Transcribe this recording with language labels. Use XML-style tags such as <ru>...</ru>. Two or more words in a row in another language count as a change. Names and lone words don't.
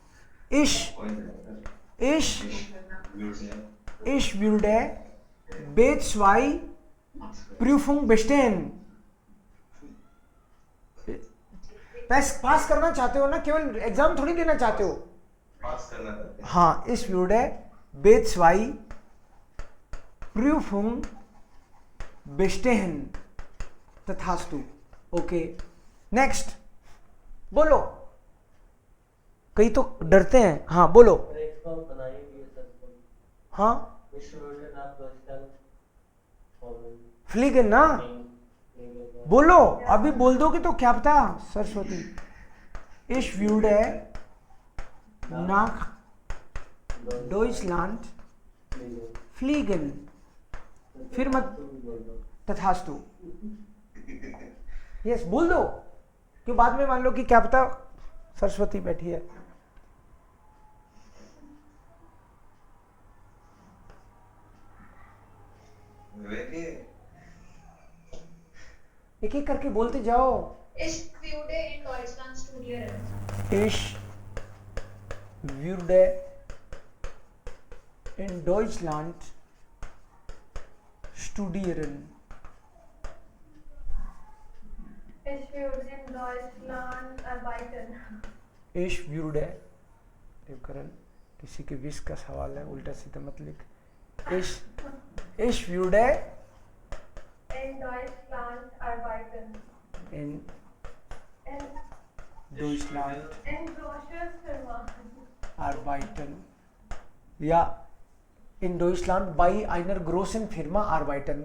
<de>Ich würde B2 Prüfung bestehen।</de> <hi>पास करना चाहते हो ना, केवल एग्जाम थोड़ी देना चाहते हो। पास करना चाहते हैं। हाँ,</hi> <de>ich würde B2 Prüfung bestehen।</de> <hi>तथास्तु।</hi> <en>OK, next</en> <hi>बोलो। कई तो डरते हैं। हाँ बोलो। हाँ, फ्लीगन ना, बोलो। अभी बोल दोगे तो क्या पता सरस्वती।</hi> <de>Ich würde nach Deutschland fliegen।</de> <hi>फिर मत तथास्तु। यस बोल दो, क्यों बाद में मान लो कि क्या पता सरस्वती बैठी है। एक एक करके बोलते जाओ।</hi> <de>Ich würde in Deutschland studieren. Ich würde in Deutschland studieren। Ich würde in Deutschland arbeiten. Ich würde,</de> <hi>देवकरण किसी के विश का सवाल है, उल्टा सीधा मत लिख।</hi> <de>Ich würde In Deutschland arbeiten. in Deutschland In großer Firma. arbeiten। या in Deutschland bei einer großen Firma arbeiten.</de>